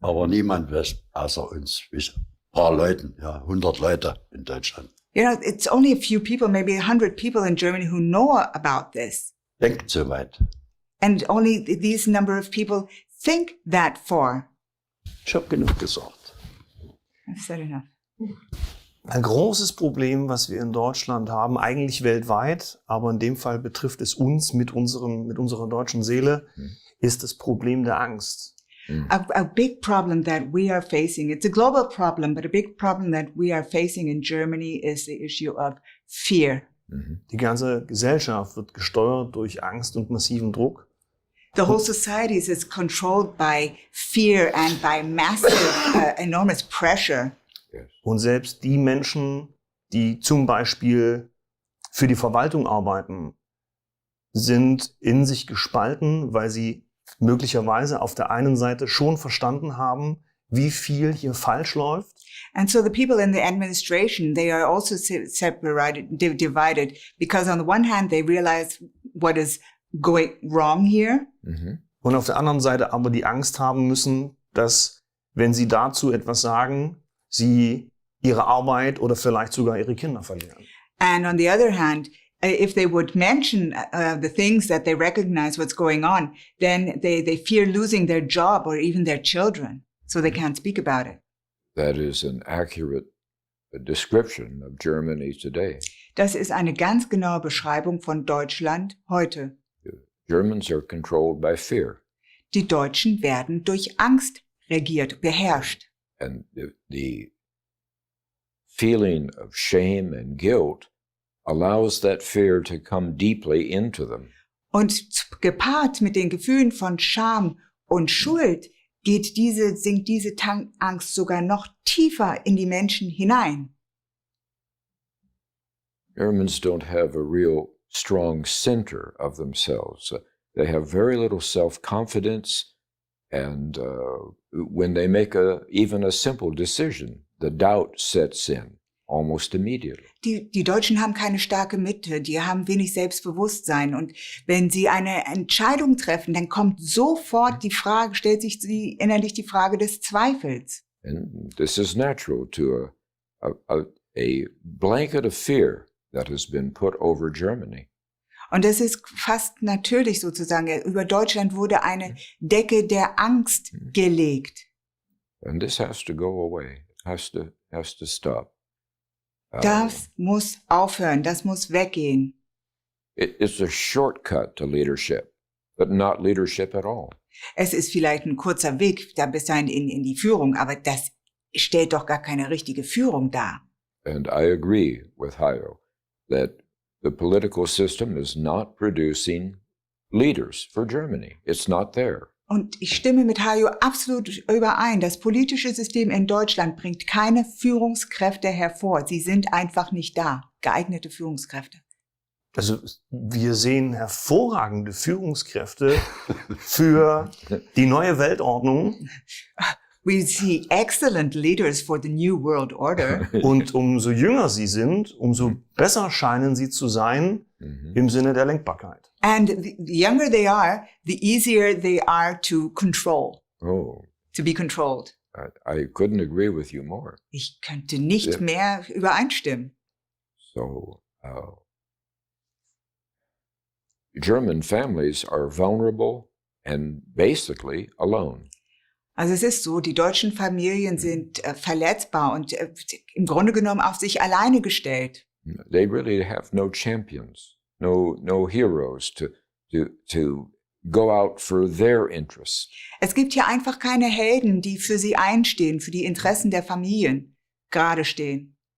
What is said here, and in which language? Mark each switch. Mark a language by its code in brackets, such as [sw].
[de] Aber niemand weiß, außer uns, ein paar Leuten, ja, 100 Leute in Deutschland. [en] You know, it's only a few people, maybe 100 people in Germany who know about this. [de] Denkt so weit. [en] And only these number of people think that far. [de] Ich habe genug gesagt. [en] I've said enough. [de] Ein großes Problem, was wir in Deutschland haben, eigentlich weltweit, aber in dem Fall betrifft es uns mit unserer deutschen Seele, ist das Problem der Angst. [en] A big problem that we are facing, it's a global problem, but a big problem that we are facing in Germany is the issue of fear. [de] Die ganze Gesellschaft wird gesteuert durch Angst und massiven Druck. [en] The whole society is controlled by fear and by massive, enormous pressure. [de] Und selbst die Menschen, die zum Beispiel für die Verwaltung arbeiten, sind in sich gespalten, weil sie möglicherweise auf der einen Seite schon verstanden haben, wie viel hier falsch läuft. [en] And so the people in the administration, they are also divided, because on the one hand, they realize what is going wrong here. [de] Und auf der anderen Seite aber die Angst haben müssen, dass, wenn sie dazu etwas sagen, sie ihre Arbeit oder vielleicht sogar ihre Kinder verlieren. [en] And on the other hand, if they would mention the things that they recognize what's going on, then they fear losing their job or even their children, so they can't speak about it. That is an accurate description of Germany today. [de] Das ist eine ganz genaue Beschreibung von Deutschland heute. [en] Germans are controlled by fear. [de] Die Deutschen werden durch Angst regiert, beherrscht. [en] And the feeling of shame and guilt allows that fear to come deeply into them. [de] Und gepaart mit den Gefühlen von Scham und Schuld sinkt diese Angst sogar noch tiefer in die Menschen hinein. [en] Germans don't have a real strong center of themselves. They have very little self-confidence, and when they make even a simple decision, the doubt sets in almost immediately. [de] Die Deutschen haben keine starke Mitte, die haben wenig Selbstbewusstsein, und wenn sie eine Entscheidung treffen, dann kommt sofort stellt sich innerlich die Frage des Zweifels. [en] And this is natural to a blanket of fear that has been put over Germany. [de] Und das ist fast natürlich sozusagen. Über Deutschland wurde eine Decke der Angst gelegt. [en] And this has to go away. It has to stop. [de] Das muss aufhören, das muss weggehen. [en] It's a shortcut to leadership, but not leadership at all. [de] Es ist vielleicht ein kurzer Weg da bis dahin in die Führung, aber das stellt doch gar keine richtige Führung dar. [en] And I agree with Hayo that the political system is not producing leaders for Germany. It's not there. [de] Und ich stimme mit Hayo absolut überein. Das politische System in Deutschland bringt keine Führungskräfte hervor. Sie sind einfach nicht da, geeignete Führungskräfte. Also wir sehen hervorragende Führungskräfte für die neue Weltordnung. [en] We see excellent leaders for the new world order. [de] Und umso jünger sie sind, umso besser scheinen sie zu sein im Sinne der Lenkbarkeit. [en] And the younger they are, the easier they are to control, Oh, to be controlled. I couldn't agree with you more. [de] Ich könnte nicht mehr übereinstimmen. [en] So, German families are vulnerable and basically alone. [de] Also es ist so, die deutschen Familien sind verletzbar und im Grunde genommen auf sich alleine gestellt. [en] They really have no champions, no heroes to go out for their interests. [de] Es gibt hier einfach keine Helden, die für sie einstehen, für die Interessen der Familien gerade stehen.